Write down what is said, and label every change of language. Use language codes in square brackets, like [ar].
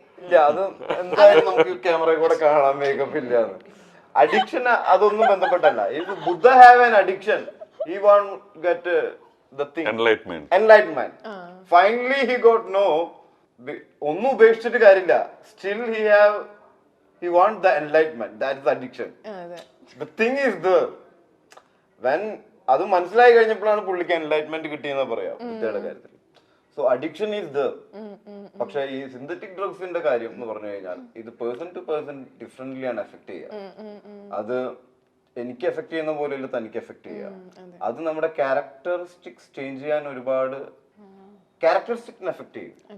[ml] ഇല്ല, അത് എന്തായാലും നമുക്ക് ക്യാമറയിൽ കൂടെ കാണാം മേക്കപ്പ് ഇല്ലാന്ന്. Addiction അതൊന്നും ബന്ധപ്പെട്ടല്ല. [en] If Buddha have an addiction, he want get the thing enlightenment. Finally he got no. [ml] ഒന്നും ഉപേക്ഷിച്ചിട്ട് കാര്യമില്ല. [en] Still he want the enlightenment. That is addiction. The thing is there. [ml] When അത് മനസ്സിലായി കഴിഞ്ഞപ്പോഴാണ് പുള്ളിക്ക് enlightenment കിട്ടിയെന്ന് പറയാം ബുദ്ധയുടെ കാര്യത്തിൽ. [en] So addiction is there. [ml] പക്ഷെ ഈ സിന്തറ്റിക് ഡ്രഗ്സിന്റെ കാര്യം എന്ന് പറഞ്ഞു കഴിഞ്ഞാൽ ഇത് പേഴ്സൺ ടു പേഴ്സൺ ഡിഫറെന്റ്ലി ആണ് എഫക്ട് ചെയ്യുക. അത് എനിക്ക് എഫക്ട് ചെയ്യുന്ന പോലെയല്ല തനിക്ക് എഫക്ട് ചെയ്യുക. അത് നമ്മുടെ ക്യാരക്ടറിസ്റ്റിക്സ് ചേഞ്ച് ചെയ്യാൻ ഒരുപാട് ക്യാരക്ടറിസ്റ്റിക്സിനെ എഫക്ട് ചെയ്യും.